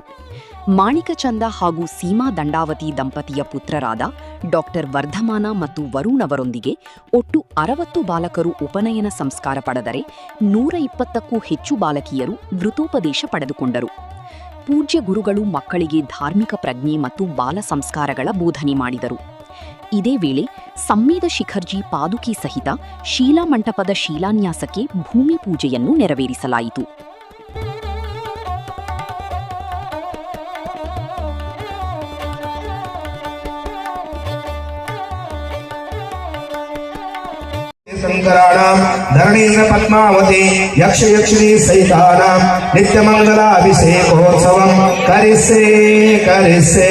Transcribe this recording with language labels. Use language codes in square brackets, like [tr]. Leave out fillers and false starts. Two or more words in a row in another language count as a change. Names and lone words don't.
[kn] ಮಾಣಿಕಚಂದ ಹಾಗೂ ಸೀಮಾ ದಂಡಾವತಿ ದಂಪತಿಯ ಪುತ್ರರಾದ ಡಾಕ್ಟರ್ ವರ್ಧಮಾನ ಮತ್ತು ವರುಣ್ ಅವರೊಂದಿಗೆ ಒಟ್ಟು 60 ಬಾಲಕರು ಉಪನಯನ ಸಂಸ್ಕಾರ ಪಡೆದರೆ 120ಕ್ಕೂ ಹೆಚ್ಚು ಬಾಲಕಿಯರು ವೃತೋಪದೇಶ ಪಡೆದುಕೊಂಡರು. ಪೂಜ್ಯ ಗುರುಗಳು ಮಕ್ಕಳಿಗೆ ಧಾರ್ಮಿಕ ಪ್ರಜ್ಞೆ ಮತ್ತು ಬಾಲ ಸಂಸ್ಕಾರಗಳ ಬೋಧನೆ ಮಾಡಿದರು. ಇದೇ ವೇಳೆ ಸಂಮೇದ ಶಿಖರ್ಜಿ ಪಾದುಕಿ ಸಹಿತ ಶೀಲಾ ಮಂಟಪದ ಶಿಲಾನ್ಯಾಸಕ್ಕೆ ಭೂಮಿ ಪೂಜೆಯನ್ನು ನೆರವೇರಿಸಲಾಯಿತು. [sa] शंकराणां धरणीन्द्र पद्मावती यक्ष यक्षिणी सहितानां नित्यमंगलाभिषेकोत्सवं करिष्ये करिष्ये।